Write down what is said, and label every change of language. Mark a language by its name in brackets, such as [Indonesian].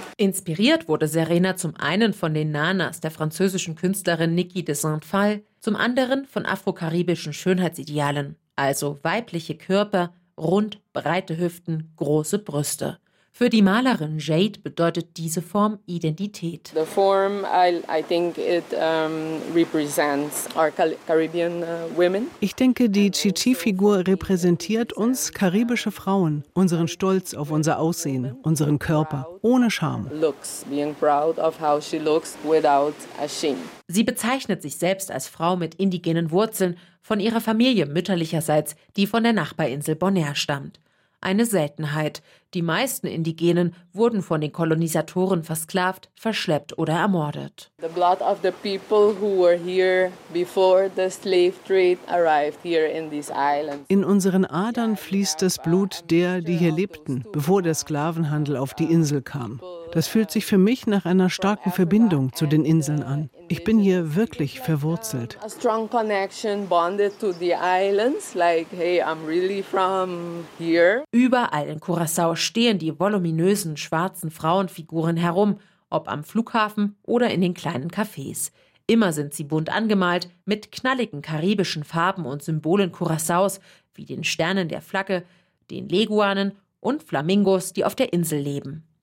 [German] Inspiriert wurde Serena zum einen von den Nanas der französischen Künstlerin Niki de Saint-Phalle, zum anderen von afrokaribischen Schönheitsidealen, also weibliche Körper, rund, breite Hüften, große Brüste. Für die Malerin Jade bedeutet diese Form Identität. [English] The form, I think it represents our Caribbean women. [German] Ich denke, die Chichi-Figur repräsentiert uns karibische Frauen, unseren Stolz auf unser Aussehen, unseren Körper, ohne Scham. [English] Looks, being proud of how she looks without a shame. [German] Sie bezeichnet sich selbst als Frau mit indigenen Wurzeln, von ihrer Familie mütterlicherseits, die von der Nachbarinsel Bonaire stammt. Eine Seltenheit. Die meisten Indigenen wurden von den Kolonisatoren versklavt, verschleppt oder ermordet. [English] The blood of the people who were here before the slave trade arrived here in these islands. [German] In unseren Adern fließt das Blut der, die hier lebten, bevor der Sklavenhandel auf die Insel kam. Das fühlt sich für mich nach einer starken Verbindung zu den Inseln an. Ich bin hier wirklich verwurzelt. [English] A strong connection bonded to the islands, like hey, I'm really from here. [German] Überall in Curaçao stehen die voluminösen schwarzen Frauenfiguren herum, ob am Flughafen oder in den kleinen Cafés. Immer sind sie bunt angemalt, mit knalligen karibischen Farben und Symbolen Curaçaos, wie den Sternen der Flagge, den Leguanen und Flamingos, die auf der Insel leben.